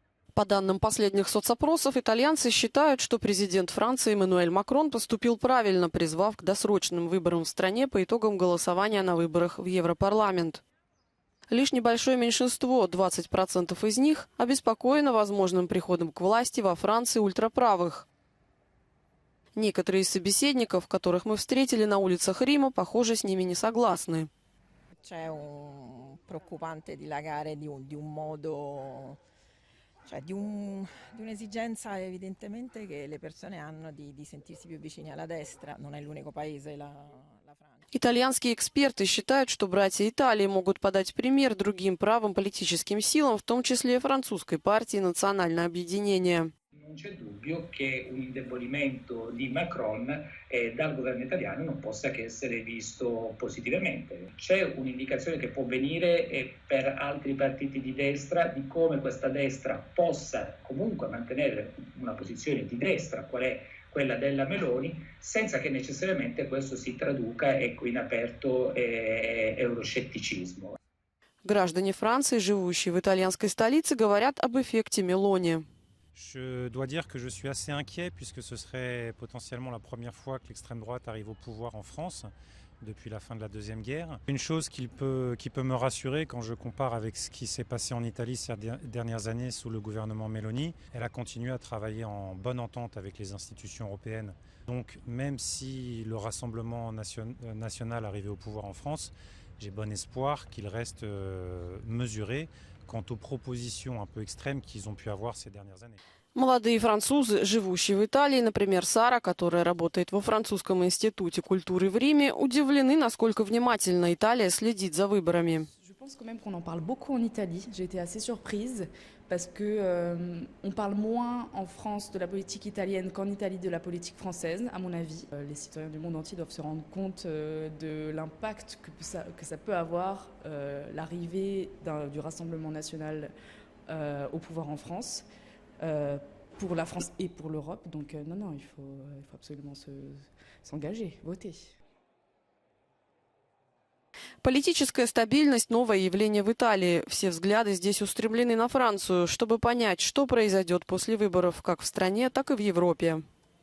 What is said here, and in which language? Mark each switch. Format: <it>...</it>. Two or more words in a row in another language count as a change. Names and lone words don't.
<ru>По данным последних соцопросов, итальянцы считают, что президент Франции Эммануэль Макрон поступил правильно, призвав к досрочным выборам в стране по итогам голосования на выборах в Европарламент. Лишь небольшое меньшинство, 20% из них, обеспокоено возможным приходом к власти во Франции ультраправых. Некоторые из собеседников, которых мы встретили на улицах Рима, похоже, с ними не согласны.</ru> <it>C'è un preoccupante dilagare di un modo, cioè di un'esigenza evidentemente che le persone hanno di sentirsi più vicini alla destra. Non è l'unico paese, la Francia.</it> <ru>Итальянские эксперты считают, что братья Италии могут подать пример другим правым политическим силам, в том числе и французской партии «Национальное объединение».</ru> <it>Non c'è dubbio che un indebolimento di Macron dal governo italiano non possa che essere visto positivamente. C'è un'indicazione che può venire per altri partiti di destra di come questa destra possa comunque mantenere una posizione di destra, qual è quella della Meloni, senza che necessariamente questo si traduca in aperto euroscetticismo.</it> <ru>Граждане Франции, живущие в итальянской столице, говорят об эффекте Мелони.</ru> <fr>Je dois dire que je suis assez inquiet puisque ce serait potentiellement la première fois que l'extrême droite arrive au pouvoir en France depuis la fin de la Deuxième Guerre. Une chose qui peut me rassurer quand je compare avec ce qui s'est passé en Italie ces dernières années sous le gouvernement Meloni, elle a continué à travailler en bonne entente avec les institutions européennes. Donc même si le Rassemblement national arrivait au pouvoir en France, j'ai bon espoir qu'il reste mesuré quant aux propositions un peu extrêmes qu'ils ont pu avoir ces dernières années.</fr> <ru>Молодые французы, живущие в Италии, например, Сара, которая работает во Французском институте культуры в Риме, удивлены, насколько внимательно Италия следит за выборами.</ru> <fr>Je pense quand même qu'on en parle beaucoup en Italie. J'ai été assez surprise parce que on parle moins en France de la politique italienne qu'en Italie de la politique française, à mon avis. Les citoyens du monde entier doivent se rendre compte de l'impact que ça peut avoir l'arrivée du Rassemblement national au pouvoir en France, pour la France et pour l'Europe. Donc non, il faut absolument s'engager, voter.</fr> <ru>Политическая стабильность – новое явление в Италии. Все взгляды здесь устремлены на Францию, чтобы понять, что произойдет после выборов как в стране, так и в Европе.</ru>